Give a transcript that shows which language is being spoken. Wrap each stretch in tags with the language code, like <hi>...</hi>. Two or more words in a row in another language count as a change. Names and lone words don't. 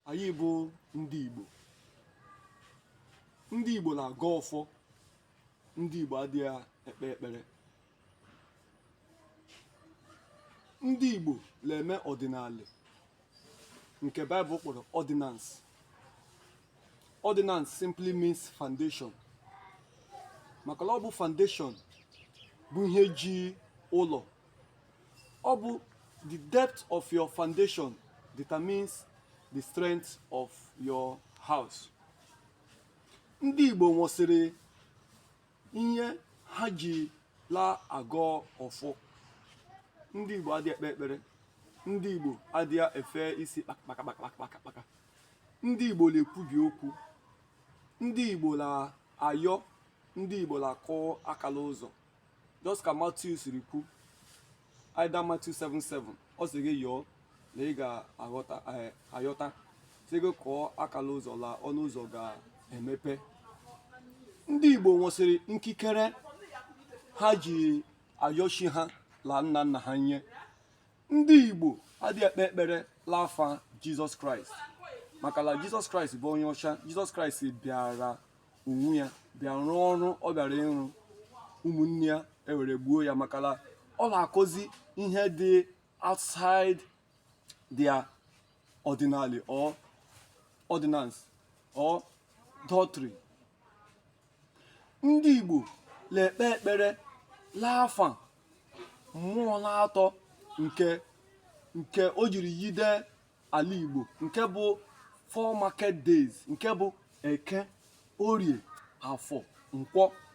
<ig>Anyị bụ ndị Igbo. Ndị Igbo na-aga ọfọ. Ndị Igbo adịghị ekpe ekpere. Ndị Igbo na-eme ọdịnala nke Bible kpọrọ ordinance.</ig> <en>Ordinance simply means foundation.</en> <ig>Maka na ọ bụ foundation bụ ihe ji ụlọ. Ọ bụ</ig> <en>the depth of your foundation determines the strength of your house.</en> <ig>Ndị Igbo nwesịrị ihe ha ji la agọ ọfọ. Ndị Igbo adịghị ekpe ekpere. Ndị Igbo adịghị efe isi kpaka, kpaka, kpaka, kpaka, kpaka. Ndị Igbo na-ekwubi okwu. Ndị Igbo na-ayọ. Ndị Igbo na-akụ akala ụzọ. Just ka Matthew siri kwu,</ig> <en>either Matthew seven seven,</en> <ig>ọ sị gị yọọ na ị ga-aghọta, eh, ayọta. Sị gị kụọ akala ụzọ, la ọnụ ụzọ ga-emepe. Ndị Igbo nwesịrị nkikere ha ji ayọchi ha la nna nna ha nye. Ndị Igbo adịghị ekpe ekpere la afa Jesus Christ. Maka na Jesus Christ bụ onye ọcha. Jesus Christ bịara onwe ya, bịa rụọ ọrụ ọ bịara ịrụ. Ụmụnne ya ewere gbuo ya maka na ọ na-akụzi ihe dị</ig> <en>outside their ordinary or ordinance or doctrine.</en> <ig>Ndị Igbo na-ekpe ekpere la afa mmụọ na-atọ nke, nke o jiri yide ala Igbo, nke bụ</ig> <en>four market days,</en> <ig>nke bụ Eke, Orie, Afọ, Nkwọ.</ig>